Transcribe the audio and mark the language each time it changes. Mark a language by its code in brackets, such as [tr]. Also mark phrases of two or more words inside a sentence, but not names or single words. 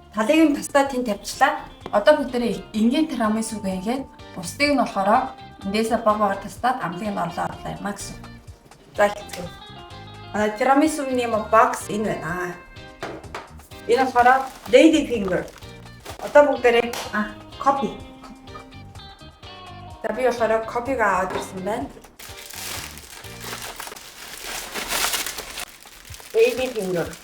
[mn] Талыг нь тастаа тэнд тавьчлаа. Одоо бүгдээрээ энгийн тирамису гээгээд бусдыг нь болохоор эндээсээ баг тастаад амлыг нь орлоо яваа гэсэн. За хэлцгээе. Тирамисуны юм бокс энэ байна. Энэ болохоор [en] lady finger. [mn] Одоо бүгдээрээ copy. Би болохоор copy-г аваад ирсэн байна. [en] Lady finger.